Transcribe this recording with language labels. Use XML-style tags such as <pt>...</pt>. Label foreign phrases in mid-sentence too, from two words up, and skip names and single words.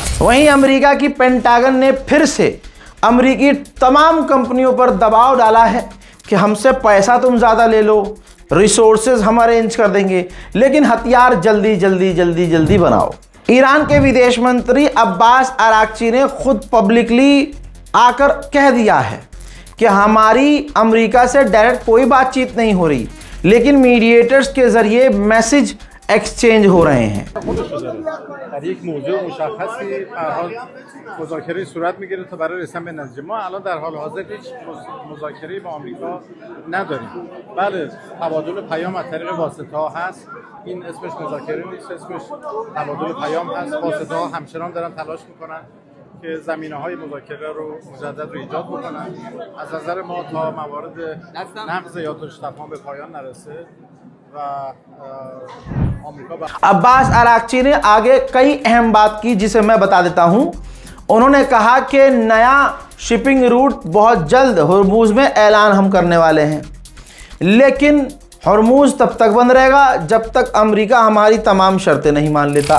<hi>वहीं अमेरिका की पेंटागन ने फिर से अमेरिकी तमाम कंपनियों पर दबाव डाला है कि हमसे पैसा तुम ज़्यादा ले लो, रिसोर्सेज हम अरेंज कर देंगे, लेकिन हथियार जल्दी जल्दी जल्दी जल्दी बनाओ। ईरान के विदेश मंत्री अब्बास अराक्ची ने खुद पब्लिकली आकर कह दिया है कि हमारी अमेरिका से डायरेक्ट कोई बातचीत नहीं हो रही, लेकिन मीडिएटर्स के ज़रिए</hi> <en>message exchange</en> <hi>हो रहे हैं।</hi> <fa>در یک موضوع مشخصی هر حال مذاکره صورت میگیره تا برای رسیدن به نتیجه. ما الان در حال حاضر هیچ مذاکره با آمریکا نداریم. بله تبادل پیام از طریق واسطه ها هست، این اسمش مذاکره نیست، اسمش تبادل پیام هست. واسطه ها همچنان دارن تلاش میکنن که زمینه‌های مذاکره رو مجدد رو ایجاد بکنن. از نظر ما تا موارد نقض یادداشت تفاهم به پایان نرسه و</fa> <hi>अब्बास अराक्ची ने आगे कई अहम बात की जिसे मैं बता देता हूं। उन्होंने कहा कि नया</hi> <en>shipping route</en> <hi>बहुत जल्द हर्मुज में ऐलान हम करने वाले हैं, लेकिन हर्मुज तब तक बंद रहेगा जब तक अमेरिका हमारी तमाम शर्तें नहीं मान लेता।</hi>